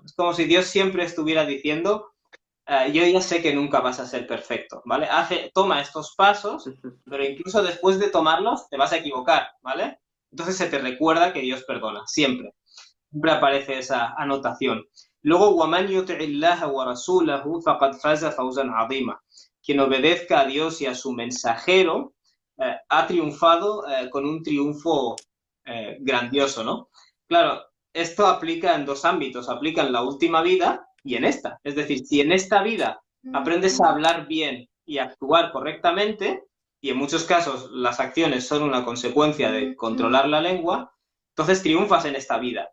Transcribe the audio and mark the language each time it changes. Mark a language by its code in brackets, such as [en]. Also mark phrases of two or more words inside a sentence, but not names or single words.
[es] Es como si Dios siempre estuviera diciendo, yo ya sé que nunca vas a ser perfecto, ¿vale? Toma estos pasos, pero incluso después de tomarlos te vas a equivocar, ¿vale? Entonces se te recuerda que Dios perdona, siempre. Siempre aparece esa anotación. Luego, [ar] وَمَنْ يُطِعِ اللَّهَ وَرَسُولَهُ فَقَدْ فَازَ فَوْزًا عَظِيمًا. [es] Quien obedezca a Dios y a su mensajero ha triunfado con un triunfo grandioso, ¿no? Claro, esto aplica en dos ámbitos, aplica en la última vida y en esta. Es decir, si en esta vida aprendes a hablar bien y a actuar correctamente, y en muchos casos las acciones son una consecuencia de controlar la lengua, entonces triunfas en esta vida.